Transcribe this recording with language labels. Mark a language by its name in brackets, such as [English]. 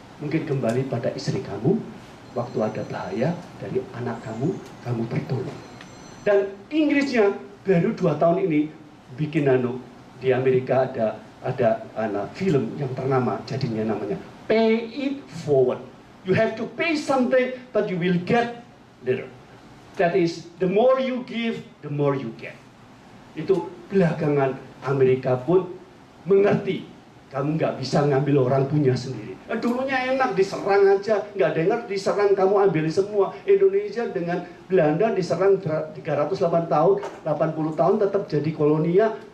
[Indonesian] Mungkin kembali pada istri kamu, waktu ada bahaya dari anak kamu, kamu tertolong. Dan Inggrisnya baru 2 tahun ini bikin di Amerika ada film yang ternama, jadinya namanya Pay It Forward. [English] You have to pay something, but you will get later. That is, the more you give, the more you get. [Indonesian] Itu belakangan Amerika pun mengerti, kamu nggak bisa ngambil orang punya sendiri. Dulunya enak, diserang aja, nggak dengar diserang, kamu ambil semua. Indonesia dengan Belanda diserang 308 tahun, 80 tahun tetap jadi kolonia.